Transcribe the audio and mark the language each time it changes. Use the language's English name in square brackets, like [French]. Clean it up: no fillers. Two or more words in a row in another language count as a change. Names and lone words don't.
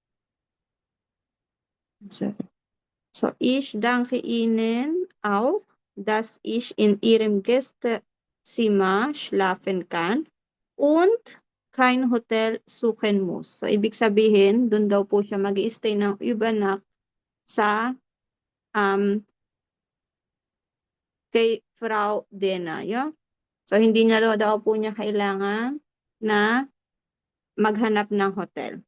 [German] So, ich danke Ihnen auch, dass ich in Ihrem Gästezimmer schlafen kann und kein Hotel suchen muss. [Filipino] So, ibig sabihin, doon daw po siya mag-i-stay ng übernacht sa kay Frau Dena. So, hindi niya daw po niya kailangan na maghanap ng hotel.